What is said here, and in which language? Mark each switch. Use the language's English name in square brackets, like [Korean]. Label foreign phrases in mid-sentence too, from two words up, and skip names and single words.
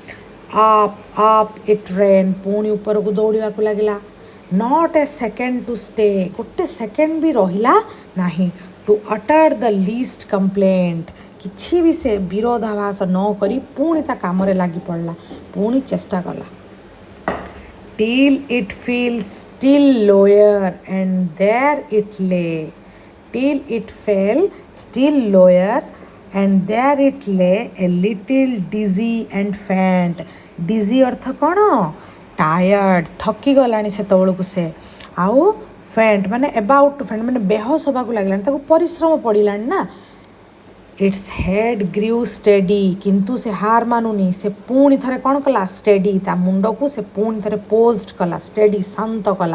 [English] up it ran [Odia] ପୁଣି ଉପରକୁ ଦୌଡ଼ିବାକୁ ଲାଗିଲା। [English] not a second to stay [Odia] ଗୋଟେ ସେକେଣ୍ଡ ବି ରହିଲା ନାହିଁ। [English] to utter the least complaint [Odia] କିଛି ବି ସେ ବିରୋଧାଭାସ ନ କରି ପୁଣି ତା କାମରେ ଲାଗି ପଡ଼ିଲା, ପୁଣି ଚେଷ୍ଟା କଲା। [English] till it feels still lower and there it lay till it fell still lower and there it lay a little dizzy and faint dizzy [Odia] ଅର୍ଥ କ'ଣ? ଟାୟାର୍ଡ଼ ଥକି ଗଲାଣି ସେତେବେଳକୁ ସେ, ଆଉ ଫେଣ୍ଟ ମାନେ [English] about to faint [Odia] ମାନେ ବେହୋସ ହେବାକୁ ଲାଗିଲାଣି, ତାକୁ ପରିଶ୍ରମ ପଡ଼ିଲାଣି ନା। [English] its head grew steady [Odia] କିନ୍ତୁ ସେ ହାର ମାନୁନି, ସେ ପୁଣି ଥରେ କ'ଣ କଲା ଷ୍ଟେଡି ତା ମୁଣ୍ଡକୁ ସେ ପୁଣି ଥରେ ପୋଜ୍ଡ କଲା, ଷ୍ଟେଡି ଶାନ୍ତ କଲା।